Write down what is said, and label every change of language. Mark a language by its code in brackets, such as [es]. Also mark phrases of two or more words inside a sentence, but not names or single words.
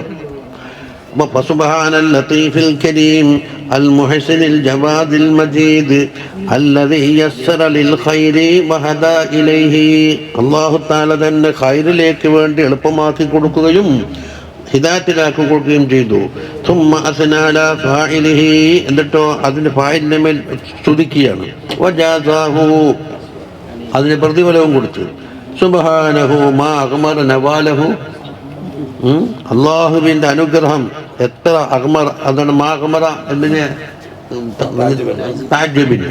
[ar] فسبحان اللطيف الكريم المحسن الجواد المجيد الذي يسر للخير وهدى إليه, [ml] അല്ലാഹു തആല തന്നെ ഖൈറിലേക്ക് വേണ്ടി എളുപ്പമാക്കി കൊടുക്കുകയും ഹിദായത്തിലാക്കി കൊടുക്കുകയും ചെയ്തു. [ar] ثم أثنى على فاعله, [ml] എന്നിട്ടോ അതിന് ഫായിലിന്റെ മേൽ സ്തുതിക്കുകയാണ്. വജാസാഹു, അതിന് പ്രതിഫലവും കൊടുത്തു. [ar] سبحانه ما أغمر نواله, [ml] അല്ലാഹുവിന്റെ അനുഗ്രഹം എത്ര അഗ്മർ, അതാണ് [ar] ما أغمر [ml] എന്നതിന് താജ്ജുബിന്റെ.